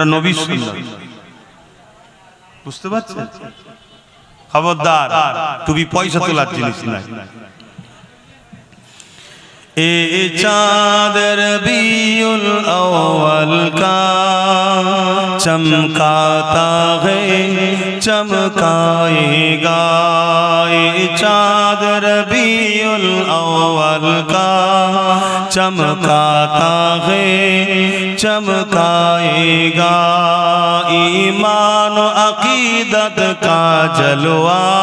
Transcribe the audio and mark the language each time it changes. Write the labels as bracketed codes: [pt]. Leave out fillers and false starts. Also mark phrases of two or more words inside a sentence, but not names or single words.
[bn] নবীর সুন্নাত। বুঝতে পারছেন? খবরদার, টুপি পয়সা তোলার জিনিস নাই। [ur] یہ چاند ربیع الاول کا چمکاتا ہے چمکائے گا یہ چاند ربیع الاول کا چمکاتا ہے چمکائے گا ایمان و عقیدت کا جلوہ